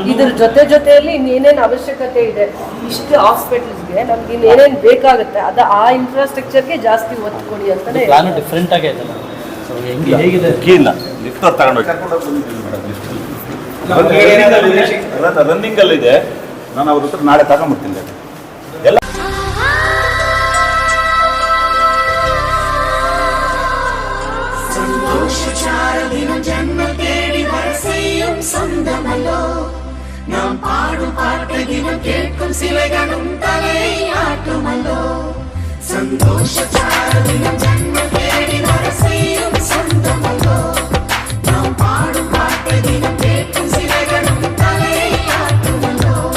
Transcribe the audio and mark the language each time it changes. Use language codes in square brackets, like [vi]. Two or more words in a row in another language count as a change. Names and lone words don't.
[kn] ಇದ್ರ ಜೊತೆಯಲ್ಲಿ ಇನ್ನೇನೇನು ಅವಶ್ಯಕತೆ ಇದೆ ಇಷ್ಟು ಹಾಸ್ಪಿಟಲ್ಸ್ಗೆ ನಮ್ಗೆ ಇನ್ನೇನೇನು ಬೇಕಾಗುತ್ತೆ ಅದು ಆ ಇನ್ಫ್ರಾಸ್ಟ್ರಕ್ಚರ್ಗೆ ಜಾಸ್ತಿ ಒತ್ತು ಕೊಡಿ ಅಂತಲೇ ಪ್ಲಾನ್ ಡಿಫ್ರೆಂಟ್ ಆಗೇ ಇದೆ. ಸೊ ಹೆಂಗೆ ಹೇಗಿದೆ ಇಲ್ಲ ಲಿಫ್ಟ್ ತಗೊಂಡು ರನ್ನಿಂಗ್ ಅಲ್ಲಿ ಇದೆ. ನಾನು ಅವ್ರ ಹತ್ರ ನಾಳೆ ತಗೊಂಡ್ಬಿಡ್ತೀನಿ ಎಲ್ಲ. [ta] ஜன்ம தேடி வரிசையும் சொந்தமல்லோ நாம் பாடும் பாட்டு தினம் கேட்கும் சிலைகளும் தலை ஆட்டுமல்லோ சந்தோஷ சாரதினம் ஜன்ம தேடி வரிசையும் சொந்தமல்லோ நாம் பாடும் பாட்டு தினம் கேட்கும் சிலைகளும் தலை ஆட்டுமல்லோ